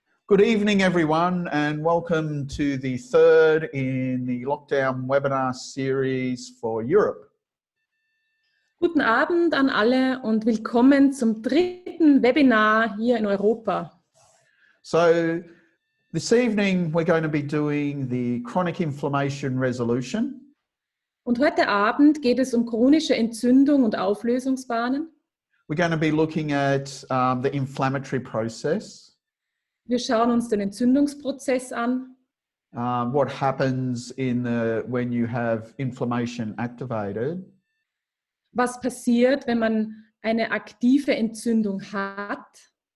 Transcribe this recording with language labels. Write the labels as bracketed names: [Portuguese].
[English] Good evening, everyone, and welcome to the third in the lockdown webinar series for Europe. [German] Guten Abend an alle und willkommen zum dritten Webinar hier in Europa. [English] So this evening we're going to be doing the chronic inflammation resolution. [German] Und heute Abend geht es um chronische Entzündung und Auflösungsbahnen. [English] We're going to be looking at the inflammatory process. [German] Wir schauen uns den Entzündungsprozess an. [English] What happens when you have inflammation activated. [German] Was passiert, wenn man eine aktive Entzündung hat?